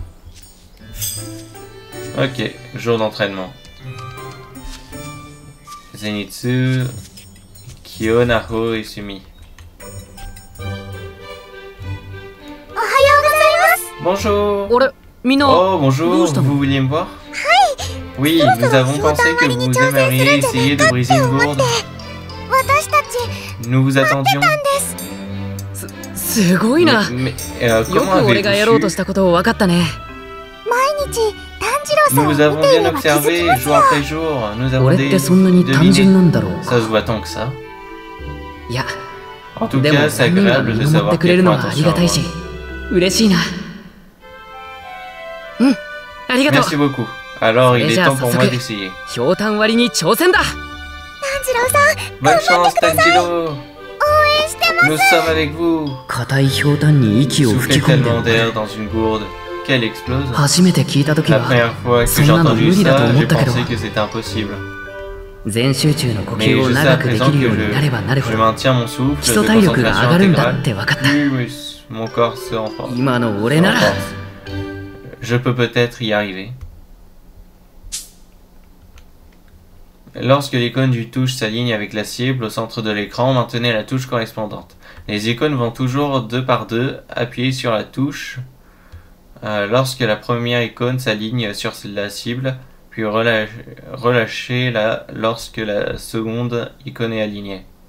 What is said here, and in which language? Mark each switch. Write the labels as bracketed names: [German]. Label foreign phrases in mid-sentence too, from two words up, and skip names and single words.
[French] Ok, jour d'entraînement. Zenitsu, Kyo, Naho et Sumi. Bonjour. [Japanese] あれみんな [French] Oh, bonjour, [Japanese] どうしたの [French] vous vouliez me voir? Oui, nous avons pensé que vous aimeriez essayer de briser une gourde. Nous vous attendions. [Japanese] すごいな。 [French] Mais, [Japanese] よ [French] comment [Japanese] く俺がやろうと [French] avez-vous [Japanese] したことを分かったね。 [French] Nous vous avons bien observé jour après jour. Nous avons [Japanese] 俺ってそんなに単純 [French] deviné. [Japanese] なんだろう [French] Ça se voit tant que ça. [Japanese] いや、 [French] En tout [Japanese] でも [French] cas, c'est [Japanese] 3人が [French] agréable [Japanese] 見 [French] de [Japanese] 守っ [French] savoir [Japanese] てくれ [French] qu'ils [Japanese] る [French] font [Japanese] のはあり [French] attention [Japanese] が [French] à [Japanese] たいし [French] moi. [Japanese] 嬉しいな。うん、ありがとう。 [French] Merci beaucoup. Alors, il est Déjà, temps pour ça moi fait- d'essayer. [Japanese] ひょうたん割りに挑戦だ。 [French] Bonne chance, Tanjiro. Nous sommes avec vous. [Japanese] 硬いひょうたんに息を吹 [French] Soufflez [Japanese] き込んで [French] tellement d'air dans une gourde qu'elle explose. [Japanese] 初めて聞いた時 [French] La [Japanese] は [French] première fois que [Japanese] そん [French] j'ai [Japanese] なの [French] entendu [Japanese] 無理だと [French] ça, [Japanese] 思っ [French] j'ai [Japanese] たけど [French] pensé que c'était impossible. [Japanese] 全集中の呼 [French] Mais [Japanese] 吸を [French] je sais [Japanese] 長 [French] à [Japanese] くで [French] présent [Japanese] きるよう [French] que [Japanese] になればなるほ [French] je [Japanese] ど [French] maintiens mon souffle [Japanese] 基 [French] de [Japanese] 礎体力が [French] concentration [Japanese] 上がるんだ [French] intégrale. [Japanese] って分かった [French] Plus mon corps se renforce. [Japanese] 今の俺なら [French] Je peux peut-être y arriver. Lorsque l'icône du touche s'aligne avec la cible au centre de l'écran, maintenez la touche correspondante. Les icônes vont toujours deux par deux appuyer sur la touche lorsque la première icône s'aligne sur la cible, puis relâchez-la lorsque la seconde icône est alignée.